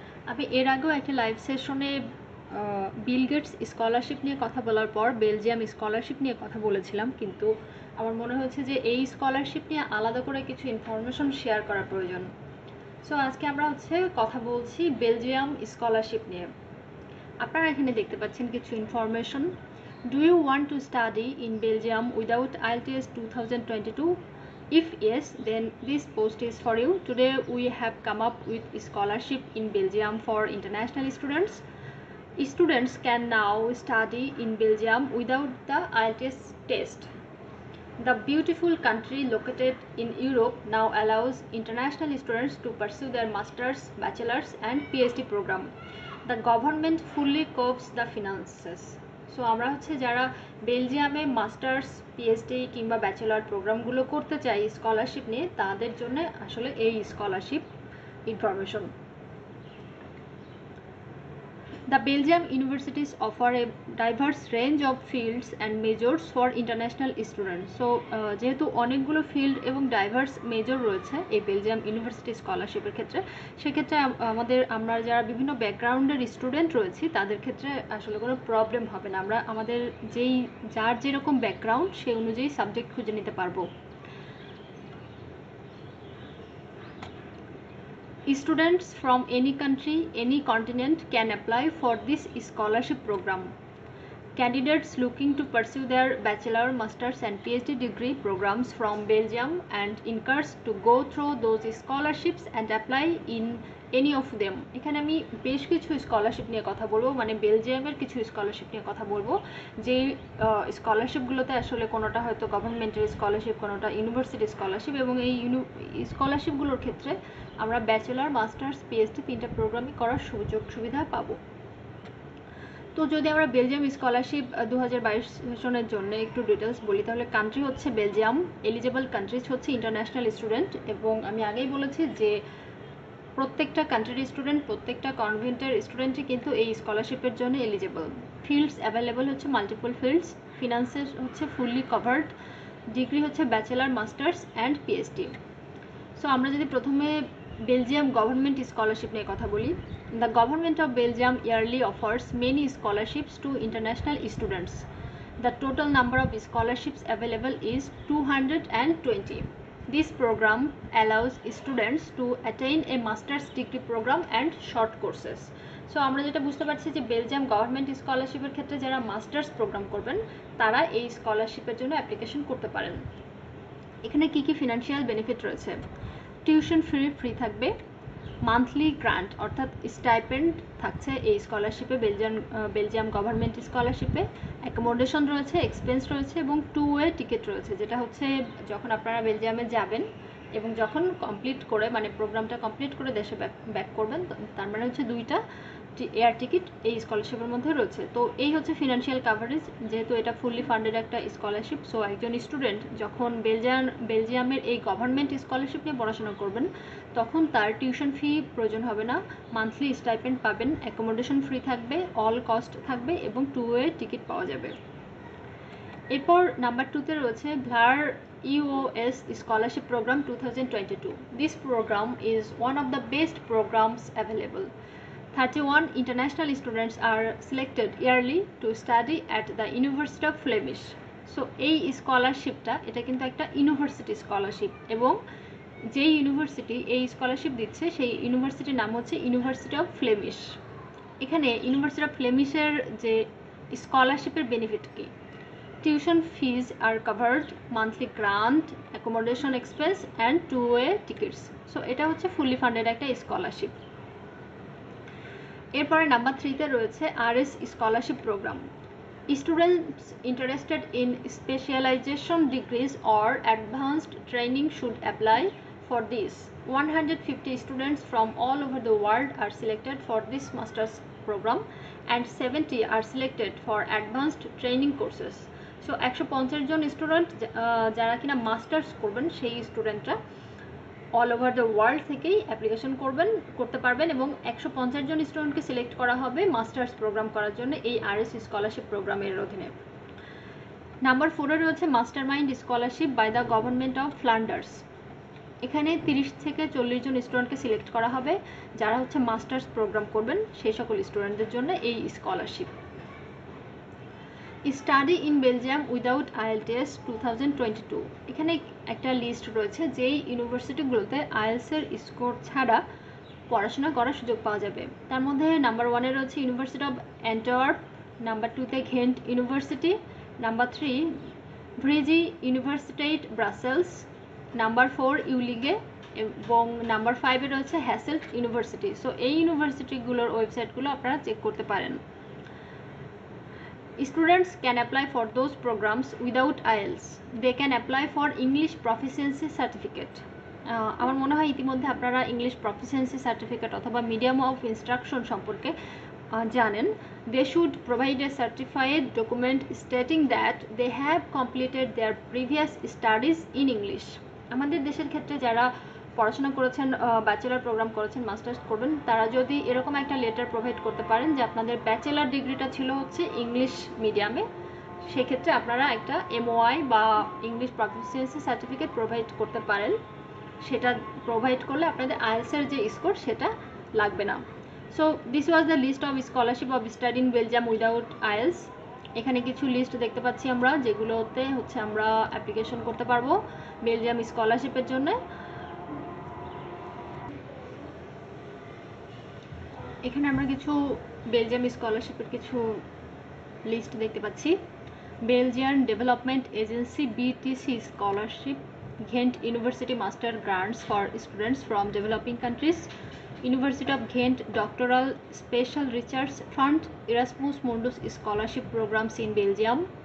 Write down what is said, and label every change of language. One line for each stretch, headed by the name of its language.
Bangla: আমি এর আগেও একটা লাইভ সেশনে বিল গেটস স্কলারশিপ নিয়ে কথা বলার পর বেলজিয়াম স্কলারশিপ নিয়ে কথা বলেছিলাম, কিন্তু আমার মনে হয়েছে যে এই স্কলারশিপ নিয়ে আলাদা করে কিছু ইনফরমেশন শেয়ার করা প্রয়োজন। সো আজকে আমরা কথা বলছি বেলজিয়াম স্কলারশিপ নিয়ে। আপনারা এখানে দেখতে পাচ্ছেন কিছু information.
English: Do you want to study in Belgium without IELTS 2022? If yes, then this post is for you. Today we have come up with a scholarship in Belgium for international students. Students can now study in Belgium without the IELTS test. The beautiful country located in Europe now allows international students to pursue their master's, bachelor's and PhD program. The government fully covers the finances.
Bangla: So আমরা যারা বেলজিয়ামে masters, PhD কিংবা bachelor প্রোগ্রামগুলো করতে চাই scholarship নিয়ে, তাদের জন্য আসলে এই scholarship information.
English: The Belgium universities offer a diverse range of fields and majors for international students.
Bangla: So যেহেতু অনেকগুলো ফিল্ড এবং ডাইভার্স মেজর রয়েছে এই বেলজিয়াম ইউনিভার্সিটি স্কলারশিপের ক্ষেত্রে, সেক্ষেত্রে আমরা যারা বিভিন্ন ব্যাকগ্রাউন্ডের স্টুডেন্ট রয়েছি তাদের ক্ষেত্রে আসলে কোনো প্রবলেম হবে না। আমরা আমাদের যার যেরকম ব্যাকগ্রাউন্ড সেই অনুযায়ী সাবজেক্ট খুঁজে নিতে পারবো।
English: Students from any country, any continent can apply for this scholarship program. Candidates looking to pursue their bachelor, master's and PhD degree programs from Belgium and encouraged to go through those scholarships and apply in any of them.
Bangla: এখানে আমি বেশ কিছু scholarship নিয়ে কথা বলবো, মানে বেলজিয়ামের কিছু স্কলারশিপ নিয়ে কথা বলবো, যে স্কলারশিপগুলোতে আসলে কোনোটা হয়তো গভর্নমেন্টের স্কলারশিপ, কোনোটা ইউনিভার্সিটি স্কলারশিপ, এবং এই স্কলারশিপগুলোর ক্ষেত্রে আমরা ব্যাচেলর, মাস্টার্স, পিএইচডি তিনটা প্রোগ্রামই করার সুযোগ সুবিধা পাবো। তো যদি আমরা বেলজিয়াম স্কলারশিপ 2022 সেশনের জন্য একটু ডিটেলস বলি, তাহলে কান্ট্রি হচ্ছে বেলজিয়াম, এলিজেবল কান্ট্রিজ হচ্ছে ইন্টারন্যাশনাল স্টুডেন্ট, এবং আমি আগেই বলেছি যে প্রত্যেকটা কান্ট্রির স্টুডেন্ট, প্রত্যেকটা কনভেন্টের স্টুডেন্টই কিন্তু এই স্কলারশিপের জন্য এলিজেবল। ফিল্ডস অ্যাভেলেবল হচ্ছে মাল্টিপল ফিল্ডস, ফিনান্সেস হচ্ছে ফুললি কভার্ড, ডিগ্রি হচ্ছে bachelor, masters and PhD. So আমরা যদি প্রথমে বেলজিয়াম গভর্নমেন্ট স্কলারশিপ নিয়ে কথা বলি,
English: the government of Belgium yearly offers many scholarships to international students. The total number of scholarships available is 220. This program allows students to attain a master's degree program and short courses.
Bangla: So আমরা যেটা বুঝতে পারছি যে Belgium government স্কলারশিপের ক্ষেত্রে যারা masters program করবেন তারা এই স্কলারশিপের জন্য অ্যাপ্লিকেশন করতে পারেন। এখানে কি কি ফিনান্সিয়াল বেনিফিট রয়েছে? টিউশন ফ্রি থাকবে, মান্থলি গ্রান্ট অর্থাৎ স্টাইপেন্ড থাকছে এই স্কলারশিপে, বেলজিয়াম গভর্নমেন্ট স্কলারশিপে, অ্যাকোমোডেশন রয়েছে, এক্সপেন্স রয়েছে এবং 2-ওয়ে টিকিট রয়েছে, যেটা হচ্ছে যখন আপনারা বেলজিয়ামে যাবেন এবং যখন কমপ্লিট করে, মানে প্রোগ্রামটা কমপ্লিট করে দেশে ব্যাক করবেন, তার মানে হচ্ছে 2টা এয়ার টিকিট এই স্কলারশিপের মধ্যে রয়েছে। তো এই হচ্ছে ফিনান্সিয়াল কাভারেজ, যেহেতু এটা ফুললি ফান্ডেড একটা স্কলারশিপ। সো একজন স্টুডেন্ট যখন বেলজিয়ামের এই গভর্নমেন্ট স্কলারশিপ নিয়ে পড়াশোনা করবেন তখন তার টিউশন ফি প্রয়োজন হবে না, মান্থলি স্টাইপেন্ড পাবেন, অ্যাকোমোডেশন ফ্রি থাকবে, অল কস্ট থাকবে এবং 2-ওয়ে টিকিট পাওয়া যাবে। এরপর নাম্বার 2তে রয়েছে VLAR EOS Scholarship Program 2022.
English: This program is one of the best programs available. 31 international students are selected yearly to study at the University of Flemish.
Bangla: So এই স্কলারশিপটা এটা কিন্তু একটা ইউনিভার্সিটি স্কলারশিপ, এবং যেই ইউনিভার্সিটি এই স্কলারশিপ দিচ্ছে সেই ইউনিভার্সিটির নাম হচ্ছে ইউনিভার্সিটি অফ ফ্লেমিশ। এখানে ইউনিভার্সিটি অফ ফ্লেমিশের যে স্কলারশিপের বেনিফিট কি?
English: Tuition fees are covered, monthly grant, accommodation expense and two way tickets.
Bangla: So এটা হচ্ছে ফুললি ফান্ডেড একটা স্কলারশিপ। এরপরে নাম্বার 3তে রয়েছে RS scholarship program.
English: Students interested in specialization degrees or advanced training should apply for this. 150 students from all over the world are selected for this master's program and 70 are selected for advanced training courses.
Bangla: So 150 John student যারা কিনা masters করবেন সেই স্টুডেন্টরা
English: all over the world
Bangla: থেকেই application করতে পারবেন এবং 150 জন স্টুডেন্টকে সিলেক্ট করা হবে মাস্টার্স প্রোগ্রাম করার জন্য এই আরএস স্কলারশিপ প্রোগ্রামের অধীনে। নাম্বার 4-এ রয়েছে master mind scholarship by the government of Flanders. এখানে 30 থেকে 40 জন স্টুডেন্টকে সিলেক্ট করা হবে যারা হচ্ছে মাস্টার্স প্রোগ্রাম করবেন সেই সকল স্টুডেন্টদের জন্য এই scholarship.
English: Study in Belgium without IELTS 2022।
Bangla: এখানে একটা লিস্ট রয়েছে যেই ইউনিভার্সিটিগুলোতে আইএলসের স্কোর ছাড়া পড়াশোনা করার সুযোগ পাওয়া যাবে। তার মধ্যে নাম্বার 1-এ রয়েছে university of Antwerp, number 2-তে Ghent university, number 3 ভ্রিজি ইউনিভার্সিটেট Brussels, number 4 ইউলিগে এবং নাম্বার 5-এ রয়েছে হ্যাসেল্ট ইউনিভার্সিটি। সো এই ইউনিভার্সিটিগুলোর ওয়েবসাইটগুলো আপনারা চেক করতে পারেন।
English: Students can apply for those programs without IELTS. They can apply for English proficiency certificate.
Bangla: আমার মনে হয় ইতিমধ্যে আপনারা ইংলিশ প্রফিসিয়েন্সি সার্টিফিকেট অথবা মিডিয়াম অফ ইনস্ট্রাকশন সম্পর্কে জানেন।
English: They should provide a certified document stating that they have completed their previous studies in English.
Bangla: আমাদের দেশের ক্ষেত্রে যারা পড়াশোনা করেছেন, ব্যাচেলার প্রোগ্রাম করেছেন, মাস্টার্স করবেন, তারা যদি এরকম একটা লেটার প্রোভাইড করতে পারেন যে আপনাদের ব্যাচেলার ডিগ্রিটা ছিল হচ্ছে ইংলিশ মিডিয়ামে, সেক্ষেত্রে আপনারা একটা MOI বা ইংলিশ প্রফিসিয়েন্সি সার্টিফিকেট প্রোভাইড করতে পারেন। সেটা প্রোভাইড করলে আপনাদের আইএলসের যে স্কোর সেটা লাগবে না।
English: So this was the list of scholarship of study in Belgium without IELTS।
Bangla: এখানে কিছু লিস্ট দেখতে পাচ্ছি আমরা যেগুলোতে হচ্ছে আমরা অ্যাপ্লিকেশন করতে পারবো বেলজিয়াম স্কলারশিপের জন্য। এখানে আমরা কিছু বেলজিয়াম স্কলারশিপের কিছু লিস্ট দেখতে পাচ্ছি।
English: Belgian development agency BTC scholarship, Ghent university master grants for students from developing countries, University of Ghent Doctoral Special Research Fund, Erasmus Mundus Scholarship Programs in Belgium,